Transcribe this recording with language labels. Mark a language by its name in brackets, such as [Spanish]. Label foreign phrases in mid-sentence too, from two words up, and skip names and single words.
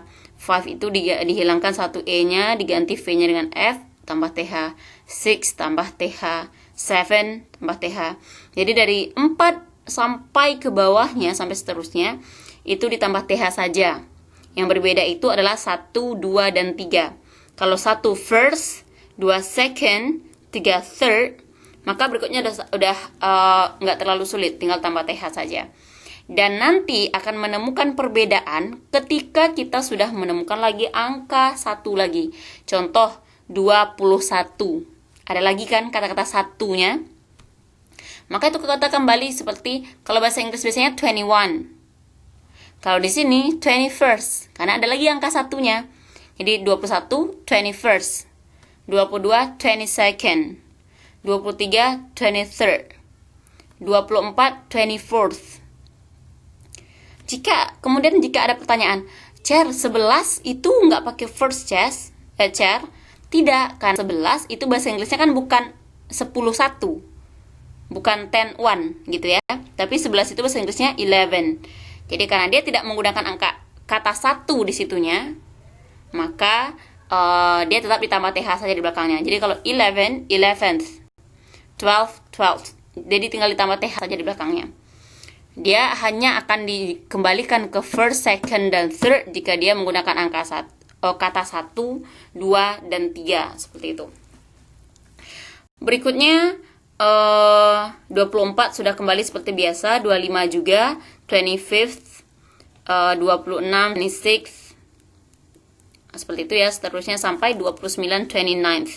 [Indonesian] 5 itu dihilangkan satu E-nya, diganti V-nya dengan F, tambah TH. 6 tambah TH. 7 tambah TH. Jadi dari 4 sampai ke bawahnya, sampai seterusnya, itu ditambah TH saja. Yang berbeda itu adalah 1, 2, dan 3. Kalau 1 first, 2 second, 3 third, maka berikutnya udah nggak terlalu sulit, tinggal tambah TH saja. Dan nanti akan menemukan perbedaan ketika kita sudah menemukan lagi angka 1 lagi. Contoh 21. Ada lagi kan kata-kata satunya? Maka itu kata kembali seperti kalau bahasa Inggris biasanya 21. Kalau di sini 21st, karena ada lagi angka satunya. Jadi 21, 21st. 22, 22nd. 23, 23rd. 24, 24th. Jika ada pertanyaan, Chair, 11 itu nggak pakai first Chair? Tidak, kan 11 itu bahasa Inggrisnya kan bukan 10-1. Bukan 10-1 gitu ya. Tapi 11 itu bahasa Inggrisnya 11. Jadi karena dia tidak menggunakan kata 1 di situnya, maka dia tetap ditambah TH saja di belakangnya. Jadi kalau 11, 11th. 12, 12th. Jadi tinggal ditambah TH saja di belakangnya. Dia hanya akan dikembalikan ke [English] first, second, [Indonesian] dan third jika dia menggunakan kata 1, 2, dan 3. Seperti itu. Berikutnya 24 sudah kembali seperti biasa, 25 juga, 25th, 26, 26th, seperti itu ya, seterusnya sampai 29, 29th.